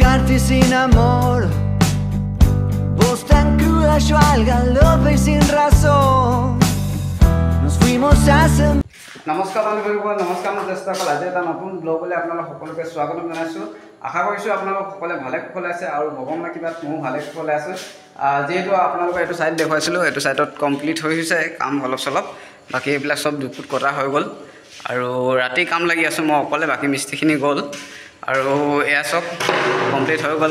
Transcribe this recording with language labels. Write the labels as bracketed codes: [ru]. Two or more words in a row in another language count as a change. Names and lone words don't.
[es] y sin amor. Voz tan cruda, yo al galope y sin razón. Nos fuimos hace. [as] নমস্কাৰ বন্ধুসকল, নমস্কাৰ মই চেষ্টা কৰিম আজি এটা নতুন ব্লগলৈ আপোনালোক সকলোকে স্বাগতম জনাইছোঁ। আশা কৰিছোঁ আপোনালোক সকলোৱে ভালে কুশলে আছে আৰু ভগৱানৰ কৃপাত ময়ো ভালে কুশলে আছোঁ। যিহেতু আপোনালোকক এইটো ছাইড দেখুৱাইছিলোঁ, এইটো ছাইডত কমপ্লিট হৈ হৈছে কাম অলপ চলপ, বাকী এইবিলাক চব দুপুট কটা হৈ গ'ল আৰু ৰাতি কাম লাগি আছোঁ মই অকলে, বাকী মিস্ত্ৰীখিনি গ'ল আৰু এয়া চব কমপ্লিট হৈ গ'ল।